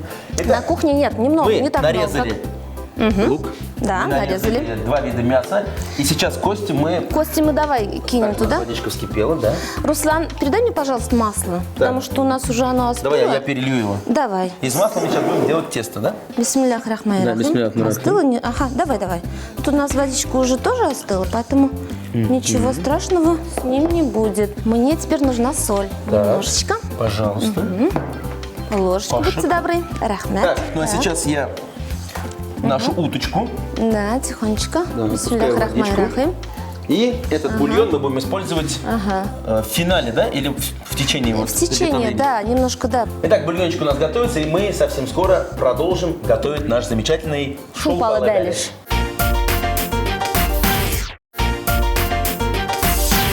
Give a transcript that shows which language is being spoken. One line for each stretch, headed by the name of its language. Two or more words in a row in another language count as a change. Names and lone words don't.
Russian: На кухне нет, немного, Мы не так много. нарезали лук. Да, мы нарезали. 2 вида мяса. И сейчас кости мы... Кости мы давай кинем Так, туда. водичка вскипела, да? Руслан, передай мне, пожалуйста, масло, потому что у нас уже оно остыло. Давай я перелью его. Давай. Из масла мы сейчас будем делать тесто, да?
Arabic: بسم الله الرحمن
Russian: Да, рахим.
Arabic: بسم الله الرحمن الرحيم.
Russian: Остыло? Ага, давай. Тут у нас водичка уже тоже остыла, поэтому ничего страшного с ним не будет. Мне теперь нужна соль. Так. Немножечко. Пожалуйста. Ложечку, Паша. будьте добры. Рахмет. Так, ну а Так. сейчас я нашу уточку. Да, тихонечко. Да, Бисмиллях выпускаю рахмани водичку. рахим. И этот бульон мы будем использовать в финале, да? Или в течение его В течение, приготовления? да, немножко, да. Итак, бульончик у нас готовится, и мы совсем скоро продолжим готовить наш замечательный Шупала шулпала бялиш.